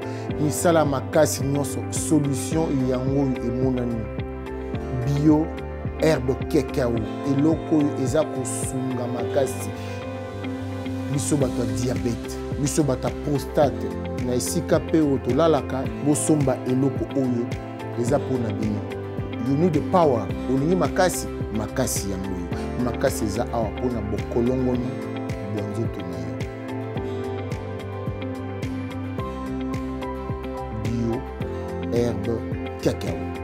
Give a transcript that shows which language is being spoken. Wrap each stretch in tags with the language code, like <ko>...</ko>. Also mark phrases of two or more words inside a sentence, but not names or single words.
<ln>misala makasi nyonso solution yango emonani bio herbe cacao eloko oyo eza kosunga makasi biso bato ya diabète biso bata prostate na esika pe otolalaka bosomba eloko oyo eza pona bino</ln> <en>you need the power</en> <ln>olingi makasi yango makasi eza awa pona bokolongoni bwa nzoto na yo bio herbe cacao</ln>